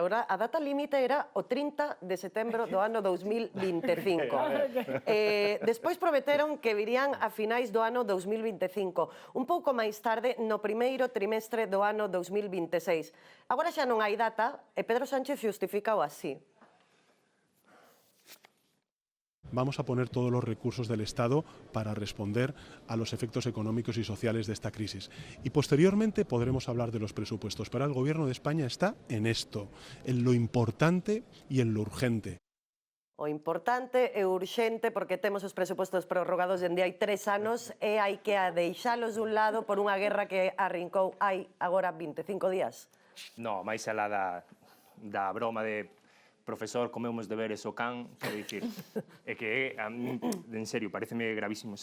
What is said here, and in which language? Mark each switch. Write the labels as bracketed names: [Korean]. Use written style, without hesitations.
[Galician] A data límite era o 30 de setembro do ano 2025. Despois prometeron que virían a finais do ano 2025. Un pouco máis tarde, no primeiro trimestre do ano 2026. Agora xa non hai data e Pedro Sánchez justifícao así. [Spanish] Vamos a poner todos los recursos del Estado para responder a los efectos económicos y sociales de esta crisis. Y posteriormente podremos hablar de los presupuestos. Pero el Gobierno de España está en esto, en lo importante y en lo urgente. [Galician] O importante e urxente, porque temos os presupostos prorrogados dende hai 3 anos e hai que deixalos dun lado por unha guerra que arrincou hai agora 25 días. No, máis alá da broma de profesor, comemos deberes o can, quero dicir, é que, a mí, en serio, pareceme gravísimo.